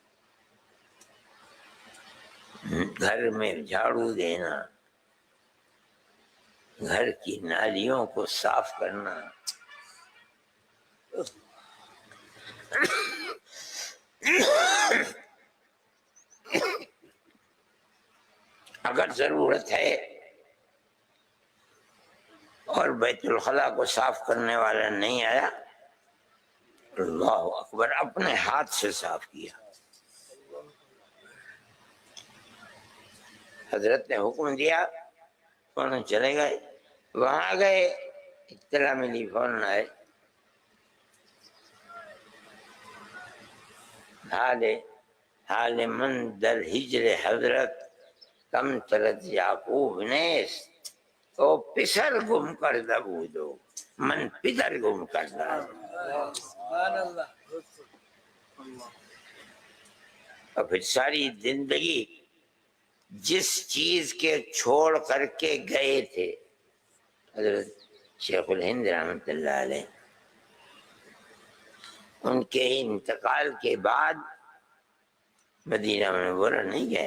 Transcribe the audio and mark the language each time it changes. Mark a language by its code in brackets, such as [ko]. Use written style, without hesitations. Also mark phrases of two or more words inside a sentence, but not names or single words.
[ur] گھر میں جھاڑو دینا، گھر کی نالیوں کو صاف کرنا، اگر ضرورت ہے اور بیت الخلاء کو صاف کرنے والا نہیں آیا، [ar] اللہ اکبر، [ur] اپنے ہاتھ سے صاف کیا. حضرت نے حکم دیا، فوراً چلے گئے. وہاں گئے، اطلاع ملی، فوراً آئے. [fa] حال من در ہجر حضرت کم ترد یعقوب نیست. تو پسر گم کردہ بودو من پدر گم کردہ. [ur] اور پھر ساری زندگی جس چیز کے چھوڑ کر کے گئے تھے حضرت شیخ الہند [ar] رحمۃ اللہ علیہ، [ur] ان کے انتقال کے بعد مدینہ منورہ نہیں گئے.